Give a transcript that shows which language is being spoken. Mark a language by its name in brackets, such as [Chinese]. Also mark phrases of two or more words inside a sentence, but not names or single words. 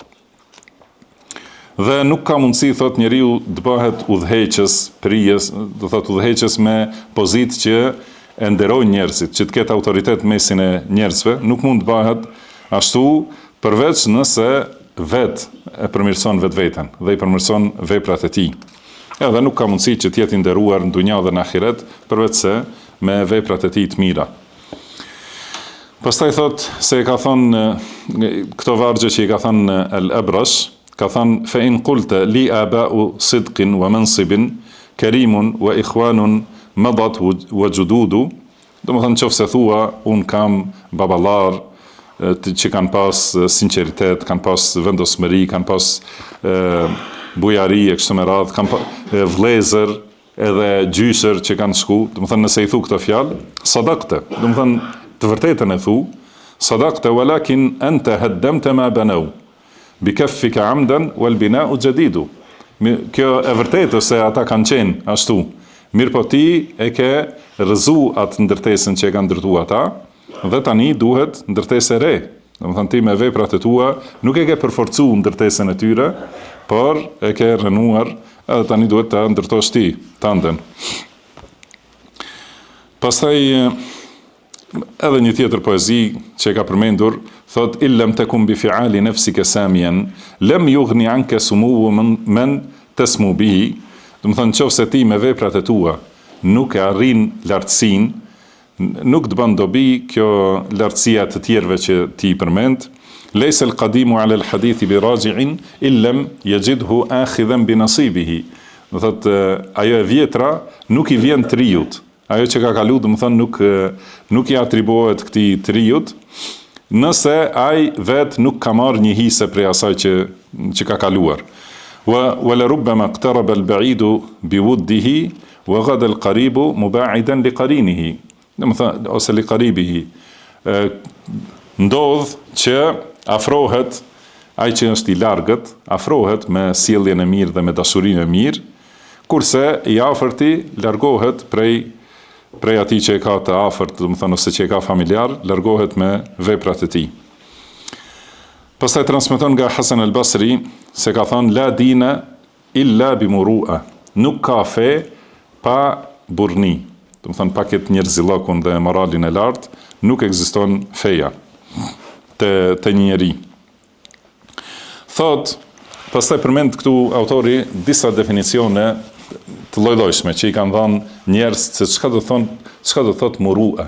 [Albanian] Dhe nuk ka mundësi, thot, njeriu të bëhet udhëheqës, prijes, do thot udhëheqës me pozitë që e nderojnë njerëzit, që të ketë autoritet mesin e njerëzve, nuk mund të bëhet ashtu përveç nëse vetë e përmirëson vetveten dhe i përmirëson veprat e tij. Edhe nuk ka mundësi që të jetë i nderuar në dunja dhe në ahiret përveç se me veprat e tij të mira. Pastaj thot se ka thonë këto vargje që i ka thonë al-Abrash, ka thënë [Arabic] فإن قلت لي آباء صدق ومنصب كريم وإخوان مضت وجدود. [Albanian] Do të thonë nëse thua un kam baballar që kanë pas sinqeritet, kanë pas vendosmëri, kanë pas bujari e kështu me radhë, kanë vëllezër edhe gjysër që kanë shku. Do të thonë nëse i thu këtë fjalë, sadaqte. Do të thonë të vërtetën e thu, [Arabic] صدقت ولكن أنت هدمت ما بنوا. بكفك عمدا والبناء جديد. [Albanian] Kjo e vërtetë se ata kanë qenë ashtu. Mirë po ti e ke rrëzu atë ndërtesën që e kanë ndërtuar ata dhe tani duhet ndërtesë e re. Domethënë ti me veprat e tua nuk e ke përforcuar ndërtesën e tyre, por e ke rënuar edhe tani duhet ta ndërtosh ti tanden. Pastaj edhe një tjetër poezi që e ka përmendur, thot [Arabic] إلم تقم بفعال نفسك سامياً لم يغن عنك سمو من تسمو به. [Albanian] Do të thonë nëse ti me veprat e tua nuk e arrin lartësinë, nuk të bën dobi kjo lartësia të tjerëve që ti përmend. [Arabic] ليس القديم على الحديث براجع إلا لم يجده آخذا بنصيبه. [Albanian] Do thotë ajo e vjetra nuk i vjen triut. Ajo që ka kalu, do të thonë nuk i atribuohet këtij triut, nëse ai vet nuk ka marrë një hise prej asaj që ka kaluar. [Arabic] ولربما اقترب البعيد بوده وغدا القريب مباعدا لقرينه. [Albanian] Do të thonë ose [Arabic] لقريبه. [Albanian] Ndodh që afrohet ai që është i largët, afrohet me sjelljen e mirë dhe me dashurinë e mirë, kurse i afërti largohet prej atij që e ka të afërt, do të thonë ose që e ka familjar, largohet me veprat e tij. Pastaj transmeton nga Hasan al-Basri se ka thënë [Arabic] لا دين إلا بمروءة. [Albanian] Nuk ka fe pa burrni. Do të thonë pa këtë njerëzillokun dhe moralin e lartë, nuk ekziston feja të një njeri. Thot, pastaj përmend këtu autori disa definicione të lloj-llojshme që i kanë dhënë njerëz se çka do thot murua.